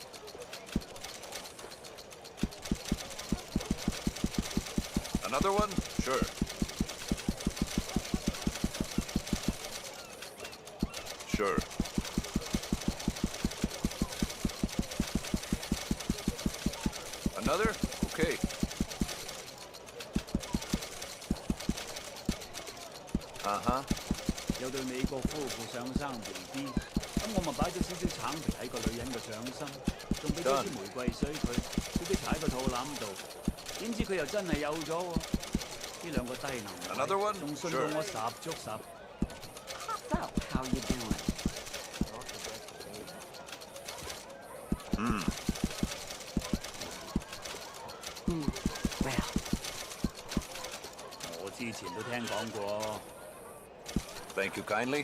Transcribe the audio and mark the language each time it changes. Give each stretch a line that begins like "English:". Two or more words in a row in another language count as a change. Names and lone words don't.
English: Another one? Sure. Sure. Another? Okay. Uh-huh.
Cantonese: 有對美國夫婦上生 BB， 咁我咪擺咗少少橙皮喺個女人嘅上身，仲俾咗支玫瑰水佢，叫佢踩喺個肚腩度，點知佢又真係有咗喎！呢兩個低能鬼，仲信到我十足十。
English: So, how you doing? Well.
Cantonese: 我之前都聽講過。
English: Thank you kindly.